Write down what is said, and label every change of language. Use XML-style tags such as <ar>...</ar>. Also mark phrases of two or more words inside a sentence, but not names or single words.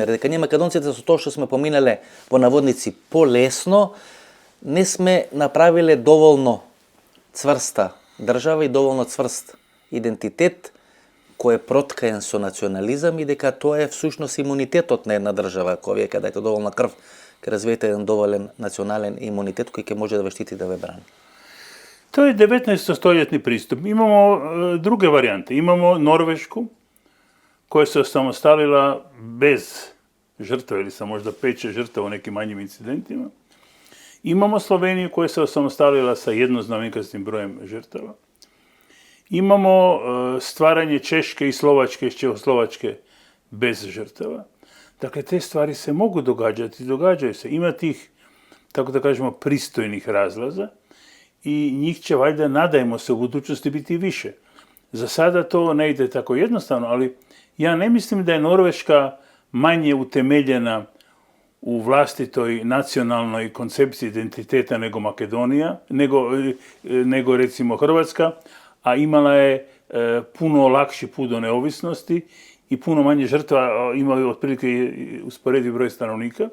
<mk>Дека ние македонците со тоа што сме поминале во наводници полесно, не сме направиле доволно цврста држава и доволно цврст идентитет кој е проткаен со национализам и дека тоа е всушност имунитетот на една држава, кој вие кадајте доволна крв, ќе развиете еден доволен национален имунитет кој ќе може да ве штити да ве брани.</mk> <hr>Тоа е 19-столетни приступ. Имамо друге варијанти. Имамо Норвешку, која се осамосталила без жртва или са можда 5-6 жртва во неки мањим инцидентима. Имамо Словенију која се осамосталила са jednoznamenkastim бројем жртава. Имамо стварање Чешке и Словачке и Чехословачке без жртава. Dakle, te stvari se mogu događati, događaju se. Ima tih, tako da kažemo, pristojnih razlaza i njih će valjda, nadajmo se, u budućnosti biti više. Za sada to ne ide tako jednostavno, ali ja ne mislim da je Norveška manje utemeljena u vlastitoj nacionalnoj koncepciji identiteta nego Makedonija, nego recimo Hrvatska, a imala je puno lakši put do neovisnosti i puno manje žrtva, imaju otprilike usporediv broj stanovnika.</hr>